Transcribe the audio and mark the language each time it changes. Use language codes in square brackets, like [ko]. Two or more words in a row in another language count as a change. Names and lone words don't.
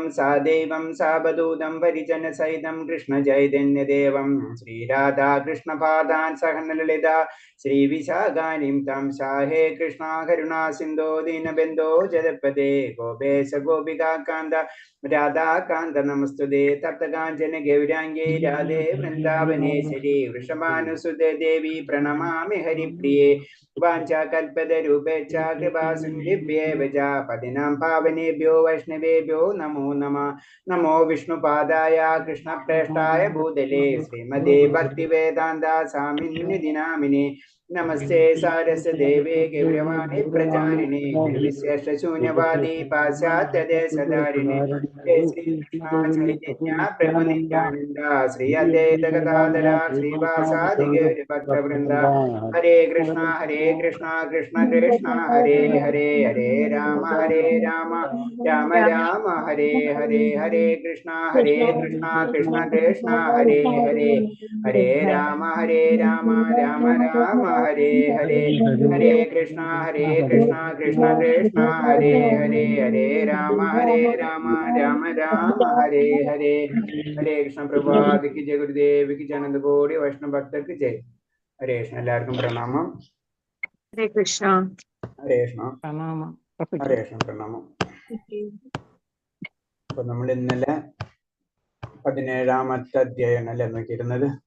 [sa] സാദൈവം സാവധൂതം പരിജനസഹിതം കൃഷ്ണചൈതന്യദേവം ശ്രീരാധാകൃഷ്ണപാദാൻ സഹനലളിത ശ്രീവിശാഖാനിം തം സാഹേ കൃഷ്ണ കരുണാ സിന്ധോ ദീനബന്ധോ ജഗത്പദേ ഗോപേശ ഗോപികാകാന്ത രാധാകാന്ത നമസ്തുതേ തപ്തകാഞ്ചന ഗൗരാംഗേ രാധേ വൃന്ദാവനേശ്വരി വൃഷഭാനുസുതേ ദേവി പ്രണമാമി ഹരിപ്രിയേ. വാഞ്ചാകൽപതരൂപേച്ഛ കൃപാസിന്ധിഭ്യേവ ച പതിനാം പാവനേഭ്യോ വൈഷ്ണവേഭ്യോ നമോ നമഃ. നമോ വിഷ്ണുപാദായ കൃഷ്ണപ്രേഷ്ഠായ ഭൂതലേ ശ്രീമതേ ഭക്തിവേദാന്ത സ്വാമിനിധി നാമിനേ. നമസ്തേ സാരസ്വതദേവേ ഗൗരവാണി പ്രചാരിണേ നിർവിശേഷശൂന്യവാദി പാശ്ചാത്യദേശധാരിണേ. ജയ ശ്രീകൃഷ്ണ ചൈതന്യ പ്രഭു നിത്യാനന്ദ ശ്രീ അദ്വൈത ഗദാധര ശ്രീവാസാദി ഗൗരഭക്തവൃന്ദ. ഹരേ കൃഷ്ണ കൃഷ്ണ കൃഷ്ണ ഹരേ ഹരേ, ഹരേ രാമ രാമ രാമ ഹരേ ഹരേ. ഹരേ കൃഷ്ണ കൃഷ്ണ കൃഷ്ണ ഹരേ ഹരേ, ഹരേ രാമ രാമ രാമ ഹരേ ഹരേ. ഹരേ കൃഷ്ണ കൃഷ്ണ കൃഷ്ണ ഹരേ ഹരേ, ഹരേ രാമ രാമ രാമ ഹരേ ഹരേ. ഹരേ കൃഷ്ണ. [ml] പ്രഭാതിക്ക് ജയ ഗുരുദേവിക്ക് ജനന്ത കോടി വൈഷ്ണവ ഭക്തർക്ക് ജയ്. ഹരേ കൃഷ്ണ. എല്ലാവർക്കും പ്രണാമം. ഹരേ കൃഷ്ണ. ഹരേ കൃഷ്ണ. പ്രണാമം പ്രഭുജി. ഹരേ കൃഷ്ണ. പ്രണാമം. അപ്പൊ നമ്മൾ ഇന്നലെ 17ാമത്തെ അധ്യായമാണ് അല്ലെ നോക്കിയിരുന്നത്.